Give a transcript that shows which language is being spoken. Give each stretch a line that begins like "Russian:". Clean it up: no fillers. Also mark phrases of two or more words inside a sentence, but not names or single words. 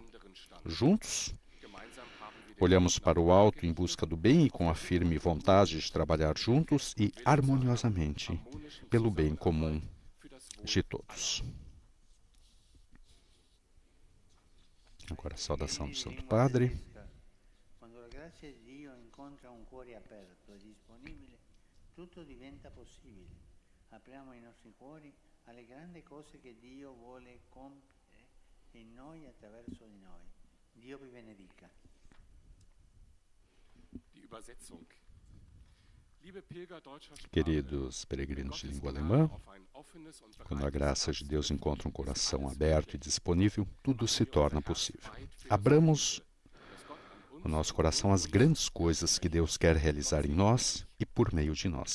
Portuguese: Juntos, olhamos para o alto em busca do bem e com a firme vontade de trabalhar juntos e harmoniosamente pelo bem comum de todos. Agora a saudação do Santo Padre. Quando a graça
Italian: di Dio incontra un cuore aperto e disponibile, tutto diventa possibile. Apriamo i nostri cuori alle grandi cose che Dio vuole compiere in noi attraverso di noi. Dio vi benedica.
German: Die Übersetzung.
Portuguese: Queridos peregrinos de língua alemã, quando a graça de Deus encontra um coração aberto e disponível, tudo se torna possível. Abramos o nosso coração às grandes coisas que Deus quer realizar em nós e por meio de nós.